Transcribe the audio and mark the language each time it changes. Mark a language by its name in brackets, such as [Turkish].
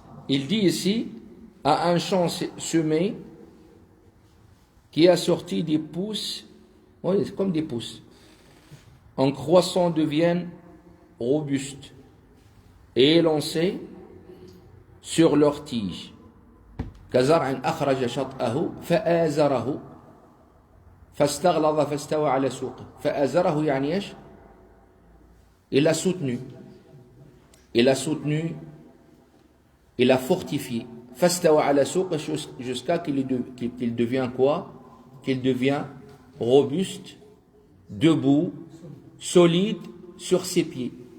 [French] Il dit ici, à un champ semé qui a sorti des pousses, oui, c'est comme des pousses, en croissant deviennent robustes et élancés sur leurs tiges. [Arabic] كزرع أخرج شطأه فآزره فاستغلظ فاستوى على سوقه. فآزره يعني إيش؟ [French] Il a soutenu. Il a soutenu. Il a fortifié. [Arabic] فاستوى على سوقه [French] jusqu'à qu'il devient quoi? Qu'il devient robuste, debout, solide sur ses pieds.